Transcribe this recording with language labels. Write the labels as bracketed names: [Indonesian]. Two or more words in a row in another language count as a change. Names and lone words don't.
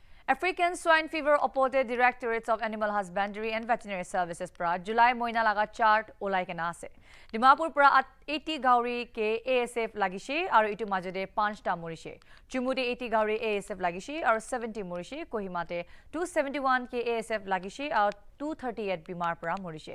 [English] African swine fever [Naga Pidgin] opported Directorates of Animal Husbandry and Veterinary Services pra July moina laga chart olai kena ase. Dimapur pra 80 gauri ke ASF lagishi aru itu majode 5 ta morise. Chumude 80 gauri ASF lagishi aru 70 morise. Kohimate 271 ke ASF lagishi aru 238 bimar pra morise.